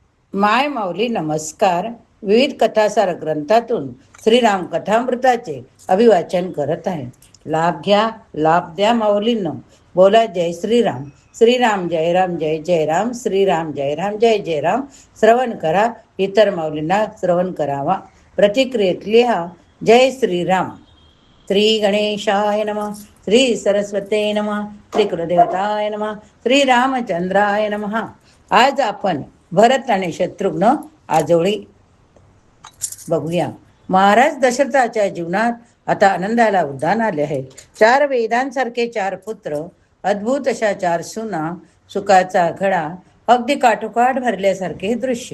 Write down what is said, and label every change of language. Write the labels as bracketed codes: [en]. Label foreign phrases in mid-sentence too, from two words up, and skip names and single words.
[mr] माय माऊली नमस्कार. विविध कथासार ग्रंथातून श्रीराम कथामृताचे अभिवाचन करत आहे. लाभ घ्या, लाभ द्या माऊलींनो. बोला जय श्रीराम. श्रीराम जय राम, जय जय राम. श्रीराम जय राम, जय जय राम. श्रवण करा, इतर माऊलींना श्रवण करावा. प्रतिक्रियेत लिहा जय श्रीराम. [sa] श्री गणेशाय नमः. श्री सरस्वते नमः. श्री कुलदेवताय नमः. श्री रामचंद्राय नमः. [mr] आज आपण भरत आणि शत्रुघ्न आजोळी बघूया. महाराज दशरथाच्या जीवनात आता आनंदाला उद्यान आले आहे. 4 वेदांसारखे 4 पुत्र, अद्भुत अशा 4 सुना, सुखाचा घडा, अगदी काठोकाठ भरल्यासारखे दृश्य.